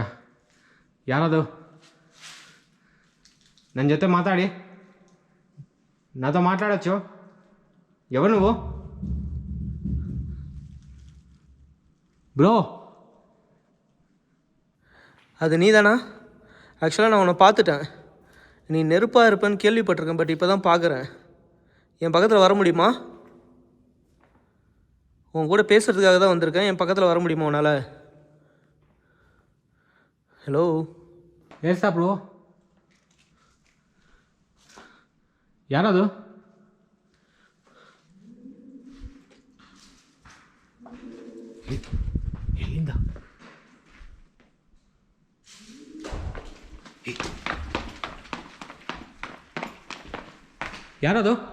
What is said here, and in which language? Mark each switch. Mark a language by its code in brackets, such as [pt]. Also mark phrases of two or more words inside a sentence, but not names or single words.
[kn] ಯಾರದು? ನನ್ನ ಜೊತೆ ಮಾತಾಡಿ, [te] నాతో మాట్లాడచ్చు. ఎవరు నువ్వు? [ta] ப்ரோ அது நீ தானா? ஆக்சுவலாக நான் உன்னை பார்த்துட்டேன். நீ நெருப்பாக இருப்பேன்னு கேள்விப்பட்டிருக்கேன், பட் இப்போ தான் பார்க்குறேன். என் பக்கத்தில் வர முடியுமா? உன் கூட பேசுகிறதுக்காக தான் வந்திருக்கேன். என் பக்கத்தில் வர முடியுமா உன்னால்? ஹலோ [kn] ಏಸಾ ಬ್ರೋ? ಯಾರದು? ಎಲ್ಲಿಂದ? ಯಾರದು?